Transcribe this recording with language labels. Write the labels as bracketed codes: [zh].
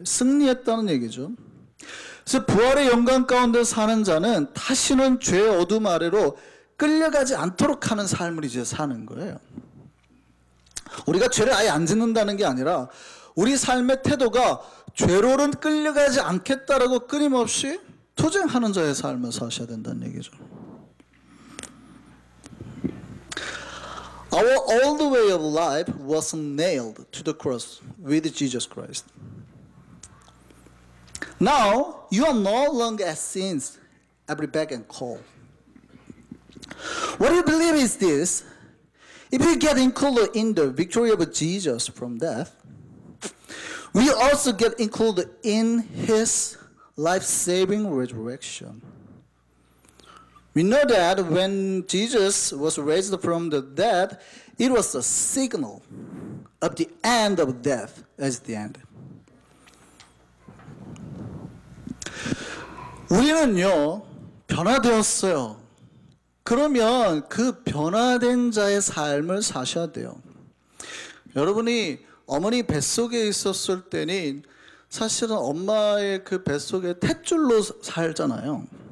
[ko] 승리했다는 얘기죠. 그래서 부활의 영광 가운데 사는 자는 다시는 죄의 어둠 아래로 끌려가지 않도록 하는 삶을 이제 사는 거예요. 우리가 죄를 아예 안 짓는다는 게 아니라 우리 삶의 태도가 죄로는 끌려가지 않겠다라고 끊임없이 투쟁하는 자의 삶을 사셔야 된다는 얘기죠. [en] Our old way of life was nailed to the cross with Jesus Christ. Now you are no longer at sin's every beck and call. What you believe is this: if you get included in the victory of Jesus from death, we also get included in his life-saving resurrection. We know that when Jesus was raised from the dead, it was a signal of the end of death as the end. [ko] 우리는요, 변화되었어요. 그러면 그 변화된 자의 삶을 사셔야 돼요. 여러분이 어머니 뱃속에 있었을 때는 사실은 엄마의 그 뱃속에 탯줄로 살잖아요.